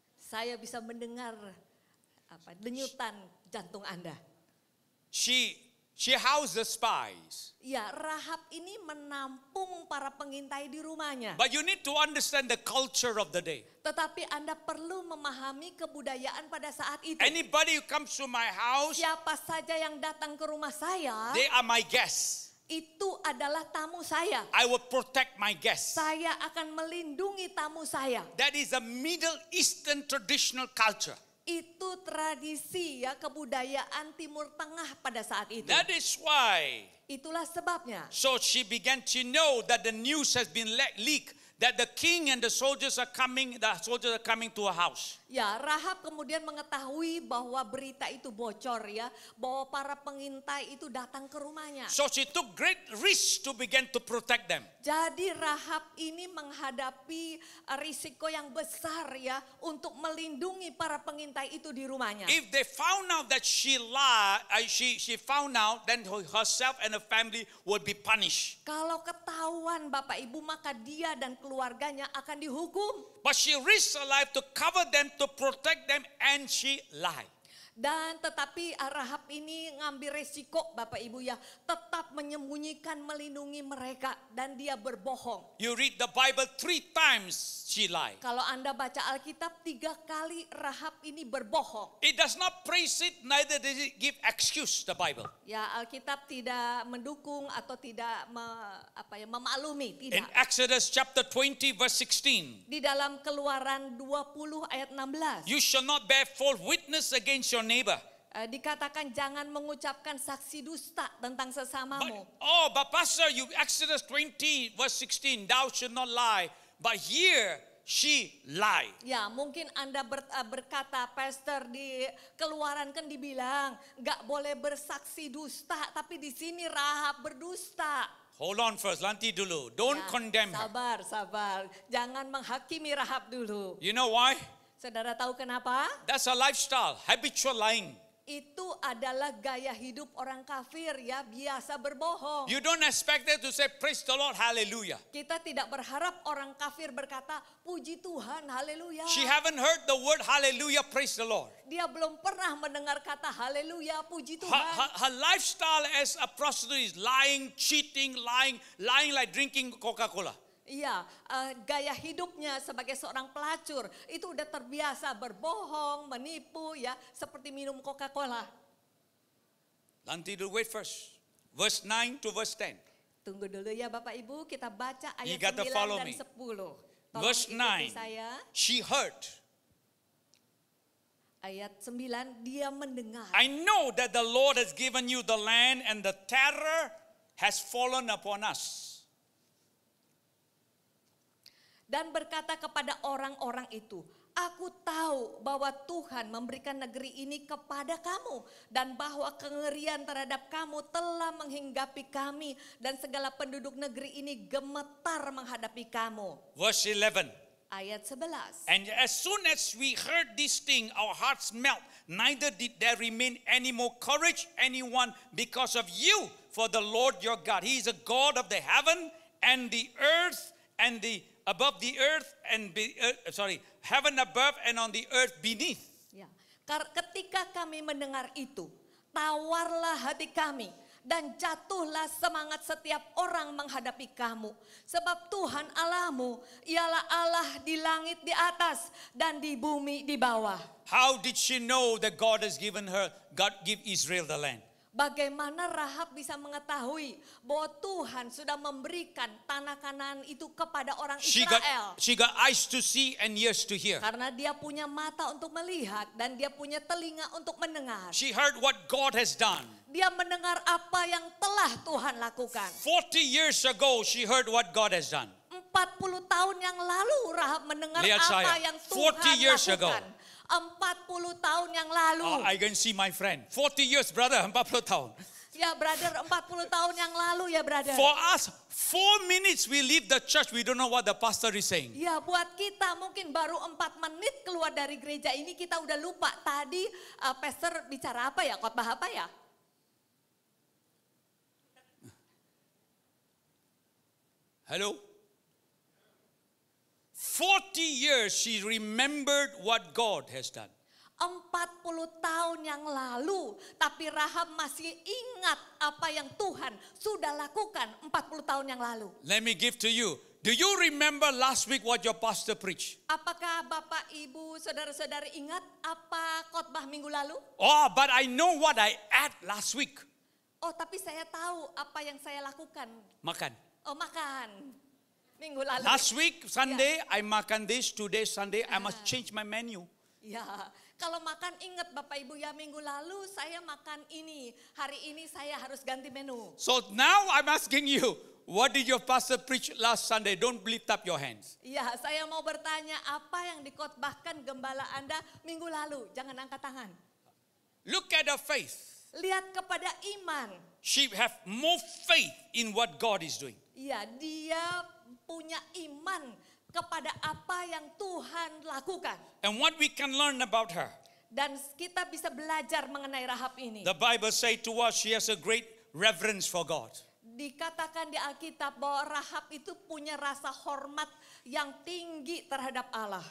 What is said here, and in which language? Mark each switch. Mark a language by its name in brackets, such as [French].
[Indonesian] Saya bisa mendengar denyutan jantung Anda. [English] She housed the spies. [Indonesian] Ya, Rahab ini menampung para pengintai di rumahnya. [English] But you need to understand the culture of the day. [Indonesian] Tetapi Anda perlu memahami kebudayaan pada saat itu. [English] Anybody who comes to my house, [Indonesian] Siapa saja yang datang ke rumah saya, [English] they are my guests. [Indonesian] Itu adalah tamu saya. [English] I will protect my guests. [Indonesian] Saya akan melindungi tamu saya. [English] That is a Middle Eastern traditional culture. [Indonesian] Itu tradisi ya, kebudayaan Timur Tengah pada saat itu. [English] That is why. [Indonesian] Itulah sebabnya. [English] So she began to know that the news has been leaked, that the king and the soldiers are coming to her house. [Indonesian] Ya, Rahab kemudian mengetahui bahwa berita itu bocor ya, bahwa para pengintai itu datang ke rumahnya. [English] So she took great risk to begin to protect them. [Indonesian] Jadi Rahab ini menghadapi risiko yang besar ya untuk melindungi para pengintai itu di rumahnya. [English] If they found out that she lied, she found out, then herself and her family would be punished. [Indonesian] Kalau ketahuan Bapak Ibu, maka dia dan keluarganya akan dihukum. [English] But she risked her life to cover them, to protect them, and she lied. [Indonesian] Dan tetapi Rahab ini ngambil resiko Bapak Ibu ya, tetap menyembunyikan, melindungi mereka, dan dia berbohong. [English] You read the Bible 3 times she lied. [Indonesian] Kalau Anda baca Alkitab 3 kali Rahab ini berbohong. [English] It does not praise it, neither does it give excuse, the Bible. [Indonesian] Ya, Alkitab tidak mendukung atau tidak memaklumi, [English] In [Indonesian] tidak. [English] Exodus chapter 20 verse 16, [Indonesian] Di dalam Keluaran 20 ayat 16. [English] you shall not bear false witness against your neighbor. [Indonesian] Dikatakan jangan mengucapkan saksi dusta tentang sesamamu. [English] But Pastor, you Exodus 20 verse 16, thou shalt not lie. But here she lied. [Indonesian] Ya, mungkin Anda berkata, Pastor, di Keluaran kan dibilang nggak boleh bersaksi dusta, tapi di sini Rahab berdusta. [English] Hold on first, [Indonesian] nanti dulu. [English] Don't [Indonesian] Ya, [English] condemn her. [Indonesian] sabar. Jangan menghakimi Rahab dulu. [English] You know why? [Indonesian] Saudara tahu kenapa? [English] That's a lifestyle, habitual lying. [Indonesian] Itu adalah gaya hidup orang kafir ya, biasa berbohong. [English] You don't expect them to say, praise the Lord, hallelujah. [Indonesian] Kita tidak berharap orang kafir berkata, puji Tuhan, haleluya. [English] She haven't heard the word hallelujah, praise the Lord. [Indonesian] Dia belum pernah mendengar kata haleluya, puji Tuhan. [English] Her lifestyle as a prostitute is lying, cheating, lying like drinking Coca-Cola. [Indonesian] Iya, gaya hidupnya sebagai seorang pelacur itu udah terbiasa berbohong, menipu ya, seperti minum Coca-Cola. Nanti dulu, [English] wait first. Verse 9 to verse 10. [Indonesian] Tunggu dulu ya Bapak Ibu, kita baca [English] You [Indonesian] ayat [English] got to [Indonesian] 9 [English] follow [Indonesian] dan [English] me. [Indonesian] 10. Tolong [English] Verse [Indonesian] ikuti [English] 9. [Indonesian] saya. [English] She heard. [Indonesian] Ayat 9, dia mendengar. [English] I know that the Lord has given you the land and the terror has fallen upon us. [Indonesian] Dan berkata kepada orang-orang itu, aku tahu bahwa Tuhan memberikan negeri ini kepada kamu. Dan bahwa kengerian terhadap kamu telah menghinggapi kami. Dan segala penduduk negeri ini gemetar menghadapi kamu. [English] Verse 11. [Indonesian] Ayat 11. [English] And as soon as we heard this thing, our hearts melt. Neither did there remain any more courage, anyone, because of you. For the Lord your God, He is a God of the heaven and the earth and the above the earth and heaven above and on the earth beneath. [Indonesian] Ya. Ketika kami mendengar itu, tawarlah hati kami dan jatuhlah semangat setiap orang menghadapi kamu. Sebab Tuhan Allahmu ialah Allah di langit di atas dan di bumi di bawah. [English] How did she know that God has given her, God give Israel the land? [Indonesian] Bagaimana Rahab bisa mengetahui bahwa Tuhan sudah memberikan tanah Kanaan itu kepada orang Israel? [English] She got eyes to see and ears to hear. [Indonesian] Karena dia punya mata untuk melihat dan dia punya telinga untuk mendengar. [English] She heard what God has done. [Indonesian] Dia mendengar apa yang telah Tuhan lakukan. [English] 40 years ago, she heard what God has done. [Indonesian] 40 tahun yang lalu Rahab mendengar Lihat apa saya, yang 40 Tuhan [English] years [Indonesian] lakukan. [English] ago. [Indonesian] 40 tahun yang lalu. [English] I can see my friend. 40 years, brother, [Indonesian] 40 tahun. Ya brother, 40 tahun yang lalu ya brother. [English] For us, 4 minutes we leave the church, we don't know what the pastor is saying. [Indonesian] Ya buat kita mungkin baru 4 menit keluar dari gereja ini kita udah lupa tadi pastor bicara apa ya, khotbah apa ya? [English] Hello? 40 years she remembered what God has done. [Indonesian] 40 tahun yang lalu, tapi Rahab masih ingat apa yang Tuhan sudah lakukan 40 tahun yang lalu. [English] Let me give to you. Do you remember last week what your pastor preached? [Indonesian] Apakah Bapak, Ibu, Saudara-saudari ingat apa khotbah minggu lalu? [English] Oh, but I know what I ate last week. [Indonesian] Oh, tapi saya tahu apa yang saya lakukan. Makan. Oh, makan. Minggu lalu. [English] Last week, Sunday, I makan this. Today, Sunday, I must change my menu. [Indonesian] Ya, kalau makan ingat Bapak Ibu ya, minggu lalu saya makan ini. Hari ini saya harus ganti menu. [English] So now I'm asking you, what did your pastor preach last Sunday? Don't lift up your hands. [Indonesian] Ya, saya mau bertanya apa yang dikotbahkan gembala Anda minggu lalu. Jangan angkat tangan. [English] Look at her faith. [Indonesian] Lihat kepada iman. [English] She have more faith in what God is doing. [Indonesian] Ya, dia punya iman kepada apa yang Tuhan lakukan. [English] And what we can learn about her. [Indonesian] Dan kita bisa belajar mengenai Rahab ini. [English] The Bible say to us she has a great reverence for God. [Indonesian] Dikatakan di Alkitab bahwa Rahab itu punya rasa hormat yang tinggi terhadap Allah.